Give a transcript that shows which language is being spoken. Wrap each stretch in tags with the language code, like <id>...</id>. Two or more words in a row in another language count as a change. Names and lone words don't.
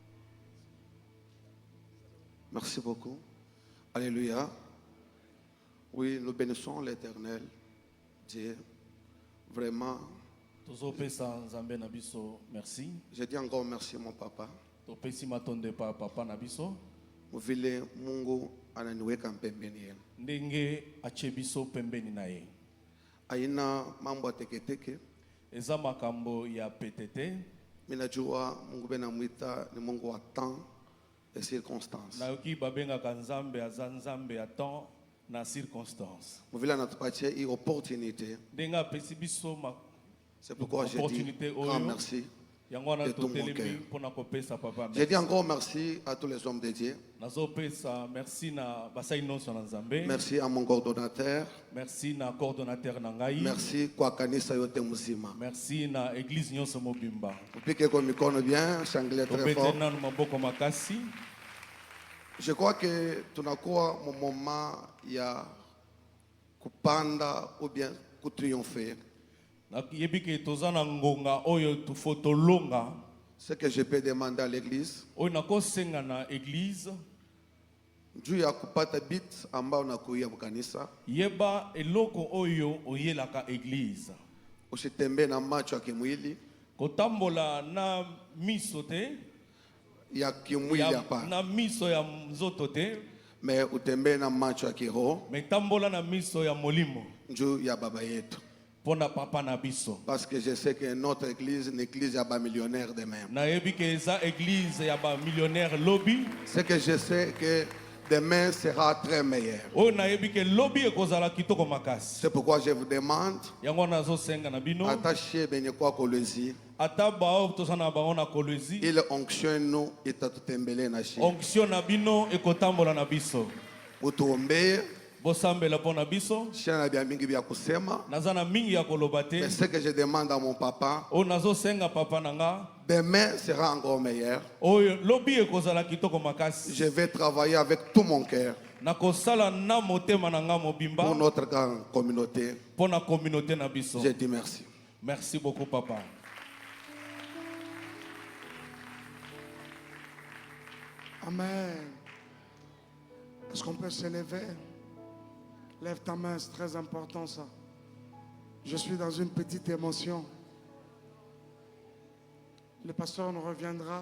<fr>Merci beaucoup. Alléluia. Oui, nous bénissons l'Éternel, Dieu. Vraiment. Merci. Je dis encore merci mon papa.</fr> <ln>Papa Nabiso.</ln> <sw>Vile Mungu ananiweka pembeni yenu.</sw> <ln>Ndenge achebiso pembeni naye.</ln> <sw>Aina mambo ya teketeke.</sw> <ln>Eza makambo ya PTT.</ln> <sw>Minajua Mungu benamwita ni Mungu wa</sw> <fr>temps et circonstances.</fr> <ln>Nayoki babenga kanzambe azanzambe ya temps na circonstance.</ln> <sw>Vile anatupatia hii opportunité.</sw> <ln>Ndenga pesi biso ma.</ln> <fr>C'est pourquoi je dis grand merci. De tout mon cœur. Je dis encore merci à tous les hommes de Dieu. Merci à mon coordonnateur.</fr> <ln>Merci na coordonnateur Nangai.</ln> <sw>Merci kwa kanisa yote mzima.</sw> <ln>Merci na église nyonso mobimba.</ln> <sw>Upike kwa mikono</sw> <fr>bien, changeler très fort. Je crois que</fr> <sw>tunakuwa mu moment ya kupanda ou bien kutriompher.</sw> <fr>Ce que je peux demander à l'église,</fr> <sw>Dieu ya kupata bit ambao nakuia kanisa.</sw> <ln>Yeba eloko oyo oyelaka église.</ln> <sw>Usitembe na macho ya kimwili.</sw> <ln>Kotambola na miso te.</ln> <sw>Ya kimwili hapa.</sw> <ln>Na miso ya mzoto te.</ln> <sw>Mais utembe na macho ya kiroho.</sw> <ln>Metambola na miso ya molimo.</ln> <sw>Dieu ya baba yetu.</sw> <ln>Papa Nabiso.</ln> <fr>Parce que je sais que notre église, une église ya ba millionnaire de même.</fr> <ln>Na yebi ke eza église ya ba millionnaire lobby.</ln> <fr>C'est que je sais que demain sera très meilleur.</fr> <ln>Oh na yebi ke lobby ekozala kitoko makasi.</ln> <fr>C'est pourquoi je vous demande.</fr> <ln>Yango nazo senga na bino.</ln> <sw>Attachez benye kwa Kolwezi.</sw> <ln>ata bao tozana bango na Kolwezi</ln> <fr>il onction nous et</fr> <sw>tatutembele na shi</sw> <ln>onction na bino ekotambola na biso</ln> <sw>utuombe</sw> <ln>bosambela mpo na biso</ln> <sw>shana bia mingi bia kusema</sw> <ln>naza na mingi ya koloba te</ln> <fr>mais ce que je demande à mon papa</fr> <ln>oyo nazosenga papa na nga</ln> <fr>demain sera encore meilleur.</fr> <ln>oyo lobi ekozala kitoko makasi</ln> <fr>Je vais travailler avec tout mon cœur</fr> <ln>nakosala na motema na nga mobimba</ln> <fr>pour notre grande communauté.</fr> <ln>mpo na communauté na biso.</ln> <fr>Je dis merci. Merci beaucoup papa. Amen. Est-ce qu'on peut s'élever? Lève ta main, c'est très important ça. Je suis dans une petite émotion. Le pasteur nous reviendra.</fr>